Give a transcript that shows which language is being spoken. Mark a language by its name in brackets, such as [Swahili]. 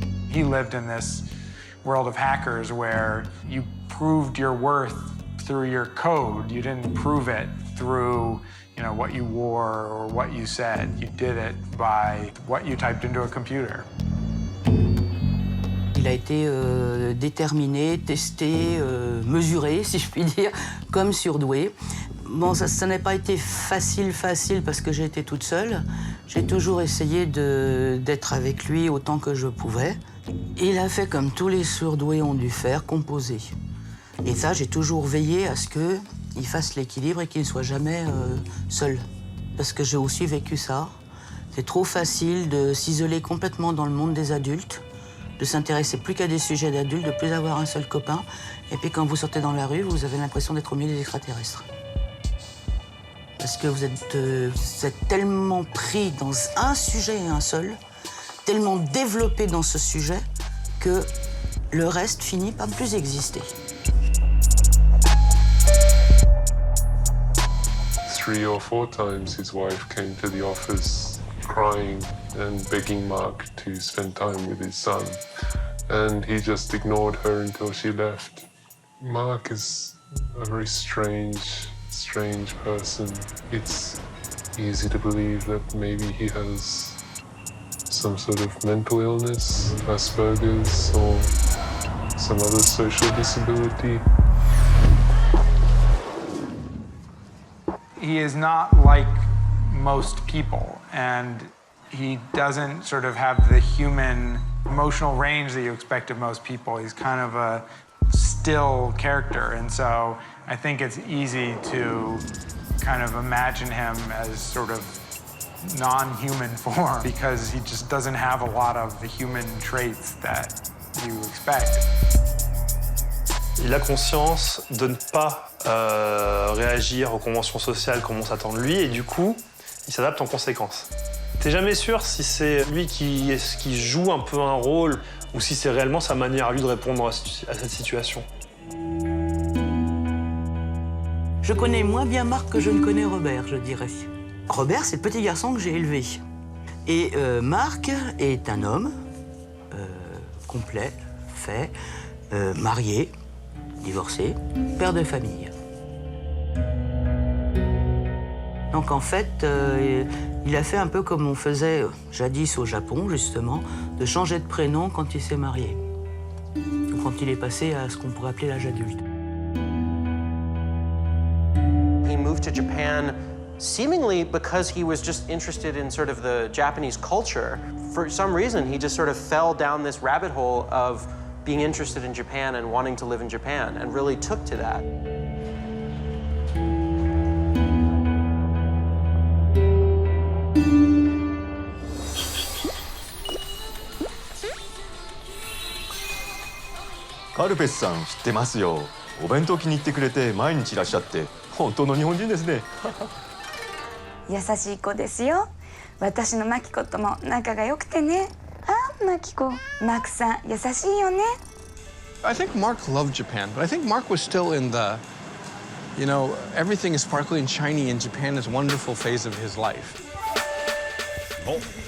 [English] He lived in this world of hackers where you proved your worth through your code. You didn't prove it through, you know, what you wore or what you said. You did it by what you typed into a computer. [French] Il a été déterminé, testé, mesuré, si je puis dire, comme surdoué. Bon, ça n'a pas été facile parce que j'ai été toute seule. J'ai toujours essayé d'être avec lui autant que je pouvais. Il a fait comme tous les surdoués ont dû faire, composer. Et ça, j'ai toujours veillé à ce qu'il fasse l'équilibre et qu'il ne soit jamais seul. Parce que j'ai aussi vécu ça. C'est trop facile de s'isoler complètement dans le monde des adultes, de s'intéresser plus qu'à des sujets d'adultes, de plus avoir un seul copain. Et puis quand vous sortez dans la rue, vous avez l'impression d'être au milieu des extraterrestres. Parce que vous êtes tellement pris dans un sujet et un seul, tellement développé dans ce sujet, que le reste finit par ne plus exister. [English] 3 or 4 times his wife came to the office crying and begging Mark to spend time with his son. And he just ignored her until she left. Mark is a very strange person. It's easy to believe that maybe he has some sort of mental illness, Asperger's, or some other social disability. He is not like most people, and he doesn't sort of have the human emotional range that you expect of most people. He's kind of a still character, and so I think it's easy to kind of imagine him as sort of non-human form because he just doesn't have a lot of the human traits that you expect. [French] Il a conscience de ne pas réagir aux conventions sociales comme on s'attend de lui et du coup, il s'adapte en conséquence. T'es jamais sûr si c'est lui qui joue un peu un rôle ou si c'est réellement sa manière à lui de répondre à cette situation. Je connais moins bien Marc que je ne connais Robert, je dirais. Robert, c'est le petit garçon que j'ai élevé. Et Marc est un homme complet, fait, marié, divorcé, père de famille. Donc en fait, il a fait un peu comme on faisait jadis au Japon, justement, de changer de prénom quand il s'est marié. Ou quand il est passé à ce qu'on pourrait appeler l'âge adulte. [English] He moved to Japan seemingly because he was just interested in sort of the Japanese culture. For some reason, he just sort of fell down this rabbit hole of being interested in Japan and wanting to live in Japan, and really took to that. [Japanese] Karpels さん知ってますよ。お弁当気に入ってくれて毎日いらっしゃって本当の日本人ですね。優しい子ですよ。私のマキコとも仲が良くてね。あ、マキコ、マクさん優しいよね。 [English] I think Mark loved Japan, but I think Mark was still in the, you know, everything is sparkly and shiny in Japan is wonderful phase of his life. Oh.